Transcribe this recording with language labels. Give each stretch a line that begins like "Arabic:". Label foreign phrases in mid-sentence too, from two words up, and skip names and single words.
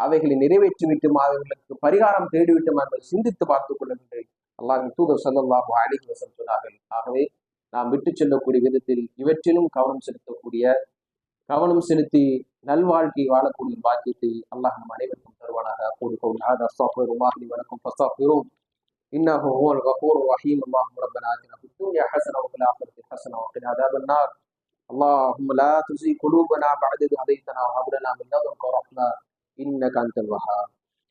Tamil: அவைகளை நிறைவேற்றிவிட்டும் அவைகளுக்கு பரிகாரம் தேடிவிட்டும் என்பதை சிந்தித்து பார்த்துக் கொள்ளுகின்றேன். அல்லாஹ்வின் தூதர்
Arabic: صلى الله عليه وسلم
Tamil: சொன்னார்கள். ஆகவே நாம் விட்டு செல்லக்கூடிய விதத்தில் இவற்றிலும் கவனம் செலுத்தி நல்வாழ்க்கை வாழக்கூடிய பாக்கியத்தை அல்லாஹ் நம் அனைவருக்கும் தருவானாக.
Arabic: إنه هو الغفور الرحيم. اللهم ربنا آتنا في الدنيا حسنة وفي الآخرة حسنة وقنا عذاب النار. اللهم لا تزغ قلوبنا بعد إذ هديتنا وهب لنا من لدنك رحمة إنك أنت الوهاب.